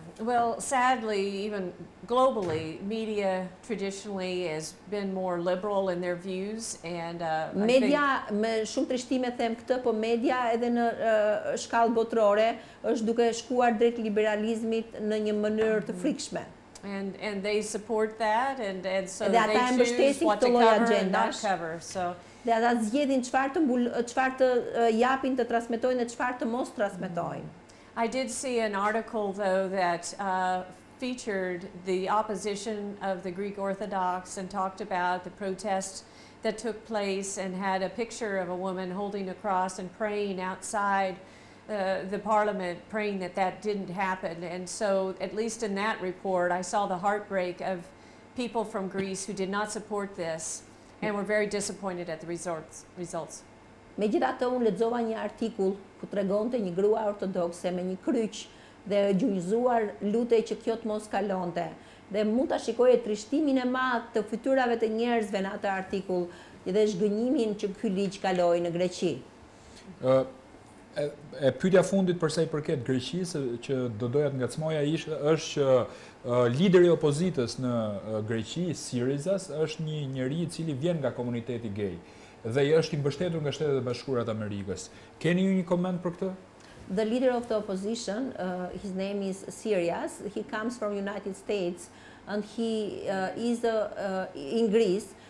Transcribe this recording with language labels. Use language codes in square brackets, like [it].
[en] Well, sadly, even globally, media traditionally has been more liberal in their views, and [sq] media, me shumë trishtime them këtë, po media edhe në shkallë botërore është duke shkuar drejt liberalizmit në një mënyrë të frikshme. [en] And they support that, and so they choose what to cover and not cover. So [sq] dhe ata zgjedhin çfarë të japin, të transmetojnë dhe çfarë të mos transmetojnë. [en] I did see an article, though, that featured the opposition of the Greek Orthodox and talked about the protests that took place and had a picture of a woman holding a cross and praying outside the parliament, praying that that didn't happen. And so, at least in that report, I saw the heartbreak of people from Greece who did not support this and were very disappointed at the results. [sq] Megjithatë, unë lexova një artikull ku tregonte një grua ortodokse me një kryq dhe gjunjëzuar lutej që kjo të mos kalonte. Dhe mund ta shikoje trishtimin e madh të fytyrave të njerëzve në atë artikull dhe zhgënjimin që ky ligj kaloi në Greqi. E pyetja fundit përsa I përket Greqisë që do doja të ngacmoja është që lideri I opozitës në Greqi, Syrizas, është një njeri I cili vjen nga komuniteti gay dhe është I mbështetur nga Shtetet e Bashkuara të Amerikës. Keni ju një koment për këtë? [en] The leader of the opposition, his name is Syrias. He comes from United States, and he is in Greece.